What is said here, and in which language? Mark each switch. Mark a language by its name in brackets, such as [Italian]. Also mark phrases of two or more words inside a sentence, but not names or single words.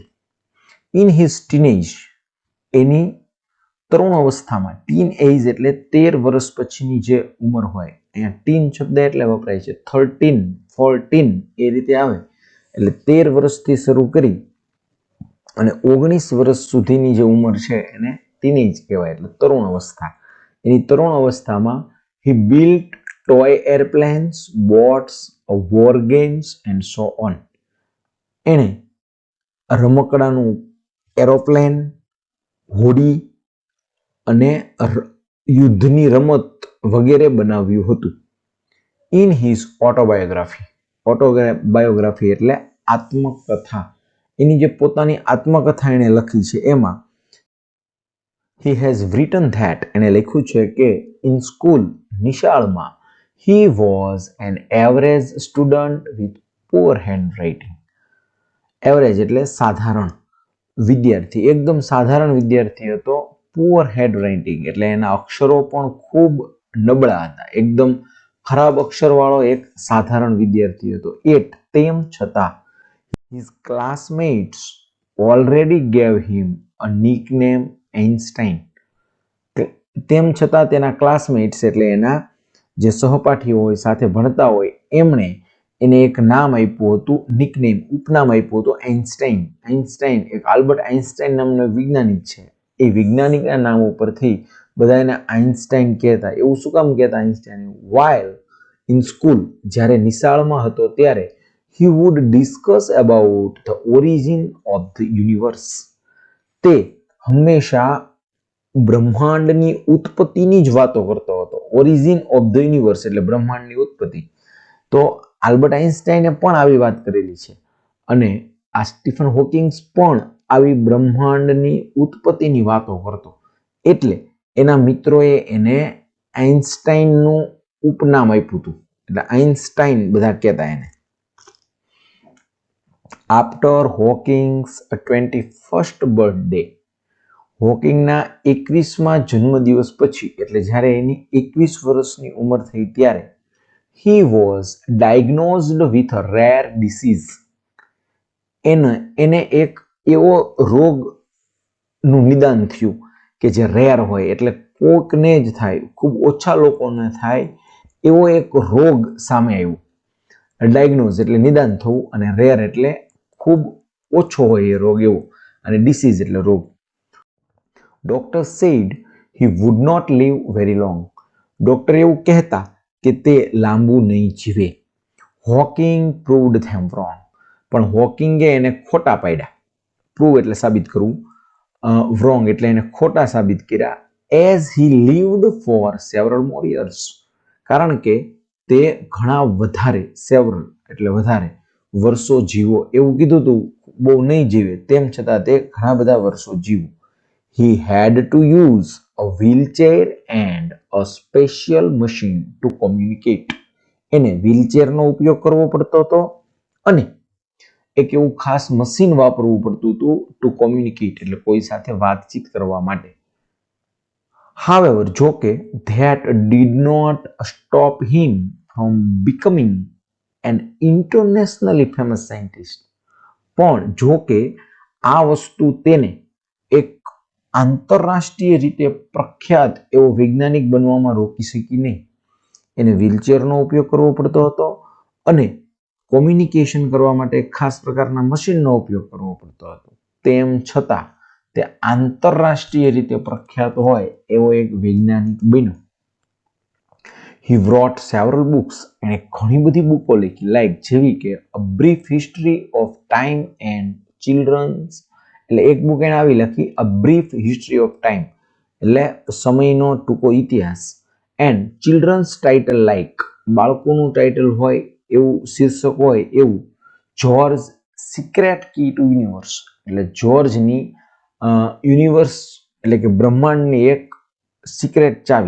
[English] in his teenage [Gujarati] એની તરુણ અવસ્થામાં, [English] teen age [Gujarati] એટલે 13 વર્ષ પછીની જે ઉંમર હોય, અહીંયા ટીન શબ્દ એટલે વપરાય છે 13, 14 એ રીતે આવે એટલે 13 વર્ષથી શરૂ કરી અને 19 વર્ષ સુધીની જે ઉંમર છે એને ટીનેજ કહેવાય એટલે તરુણ અવસ્થા. એની તરુણ અવસ્થામાં [English] he built toy airplanes, boats, war games and so on. [Gujarati] એણે રમકડાનું એરોપ્લેન, હોડી અને યુદ્ધની રમત વગેરે બનાવ્યું હતું. [English] in his autobiography. autobiography [Gujarati] એટલે આત્મકથા. એની જે પોતાની આત્મકથા એણે લખી છે એમાં [English] he has written that [Gujarati] એણે લખ્યું છે કે [English] in school નિશાળમાં he was an average student with poor handwriting. [Gujarati] એવરેજ એટલે સાધારણ વિદ્યાર્થી, એકદમ સાધારણ વિદ્યાર્થી હતો. [English] poor handwriting [Gujarati] એટલે એના અક્ષરો પણ ખૂબ નબળા હતા, એકદમ ખરાબ અક્ષરવાળો એક સાધારણ વિદ્યાર્થી હતો. એટ તેમ છતાં [English] his classmates already gave him a nickname આઇન્સ્ટાઇન. [Gujarati] તેમ છતાં તેના ક્લાસમેટ્સ એટલે એના જે સહપાઠીઓ હોય, સાથે ભણતા હોય, એમણે એને એક નામ આપ્યું હતું, નિકનેમ, ઉપનામ આપ્યું હતું આઇન્સ્ટાઇન. આઇન્સ્ટાઇન એક આલ્બર્ટ આઇન્સ્ટાઇન નામનો વૈજ્ઞાનિક છે. એ વૈજ્ઞાનિકના નામ ઉપરથી બધા એને આઇન્સ્ટાઇન કહેતા. એવું શું કામ કહેતા આઇન્સ્ટાઇન? [English] while in school [Gujarati] જ્યારે નિશાળમાં હતો ત્યારે [English] he would discuss about the origin of the universe. [Gujarati] તે હંમેશા બ્રહ્માંડની ઉત્પત્તિની જ વાતો કરતો હતો. [English] origin of the universe [Gujarati] એટલે બ્રહ્માંડની ઉત્પત્તિ. તો આલ્બર્ટ આઇન્સ્ટાઈને પણ આવી વાત કરેલી છે અને આ સ્ટીફન હોકિંગ્સ પણ આવી બ્રહ્માંડની ઉત્પત્તિની વાતો કરતો. એટલે એના મિત્રોએ એને આઇન્સ્ટાઇનનું ઉપનામ આપ્યું હતું એટલે આઇન્સ્ટાઇન બધા કહેતા એને. [English] after Hawking's 21st birthday. [Gujarati] હોકિંગના 21મા જન્મદિવસ પછી એટલે જ્યારે એની 21 વર્ષની ઉંમર થઈ ત્યારે [English] he was diagnosed with a rare disease. [Gujarati] એને એક એવો રોગનું નિદાન થયું કે જે રેર હોય એટલે કોઈકને જ થાય, ખૂબ ઓછા લોકોને થાય એવો એક રોગ સામે આવ્યો. ડાયગ્નોઝ એટલે નિદાન થવું અને રેર એટલે ખૂબ ઓછો હોય એ રોગ એવો, અને ડિસીઝ એટલે રોગ. [English] doctor said he would not live very long. [Gujarati] ડોક્ટર એવું કહેતા કે તે લાંબુ નહીં જીવે. [English] હોકિંગ proved them wrong. [Gujarati] પણ હોકિંગે એને ખોટા પાડ્યા. પ્રૂવ એટલે સાબિત કરવું, wrong એટલે એને ખોટા સાબિત કર્યા. [English] as he lived for several more years. [Gujarati] કારણ કે તે ઘણા વધારે, several એટલે વધારે વર્ષો જીવો એવું કીધું હતું, બહુ નહીં જીવે, તેમ છતાં તે ઘણા બધા વર્ષો જીવો. [English] he had to use a wheelchair and a special machine to communicate. [Gujarati] એને વ્હીલચેરનો ઉપયોગ કરવો પડતો હતો અને એક એવું ખાસ મશીન વાપરવું પડતું હતું [English] to communicate [Gujarati] એટલે કોઈ સાથે વાતચીત કરવા માટે. [English] However, જોકે that did not stop him from becoming and internationally famous scientist. [Gujarati] પણ જો કે આ વસ્તુ તેને એક આંતરરાષ્ટ્રીય રીતે પ્રખ્યાત એવો વૈજ્ઞાનિક બનવામાં રોકી શકી નહીં. એને વ્હીલચેરનો ઉપયોગ કરવો પડતો હતો અને કોમ્યુનિકેશન કરવા માટે ખાસ પ્રકારના મશીનનો ઉપયોગ કરવો પડતો હતો. તેમ છતાં તે આંતરરાષ્ટ્રીય રીતે પ્રખ્યાત હોય એવો એક વૈજ્ઞાનિક બન્યો. [English] He wrote several books. [Gujarati] એણે ઘણી બધી બુકો લખી, લાઈક જેવી કે A Brief History of Time [English] and Children's. [Gujarati] એટલે એક બુક એને આવી લખી A Brief History of Time, એટલે સમયનો ટૂંકો ઇતિહાસ. [English] and children's title like [Gujarati] બાળકોનું ટાઇટલ હોય એવું શીર્ષક હોય એવું જ્યોર્જ સિક્રેટ કી ટુ યુનિવર્સ, એટલે જ્યોર્જની યુનિવર્સ એટલે કે બ્રહ્માંડની એક સિક્રેટ ચાવી.